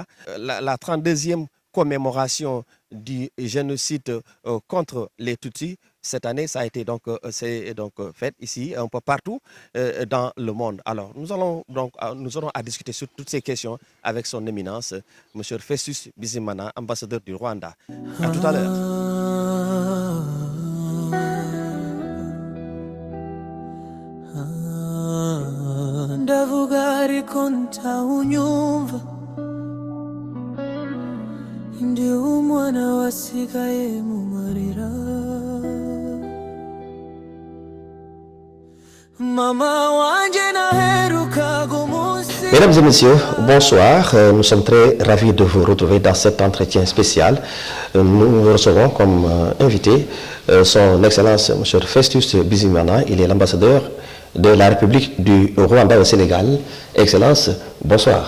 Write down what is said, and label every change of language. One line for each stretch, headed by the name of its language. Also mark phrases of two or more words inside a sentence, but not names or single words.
French: La 32e commémoration du génocide contre les Tutsis, cette année, ça a été c'est fait ici, un peu partout dans le monde. Alors, nous aurons à discuter sur toutes ces questions avec son éminence, M. Festus Bizimana, ambassadeur du Rwanda. À tout à l'heure.
Kinyarwanda: Ndavuga ariko ntawunyumva, ndi umwana wasigaye mu marira. Mama wanje naherukaga umunsi.
French: Mesdames et messieurs, bonsoir. Nous sommes très ravis de vous retrouver dans cet entretien spécial. Nous recevons comme invité son Excellence M. Festus Bizimana. Il est l'ambassadeur de la République du Rwanda au Sénégal. Excellence, bonsoir.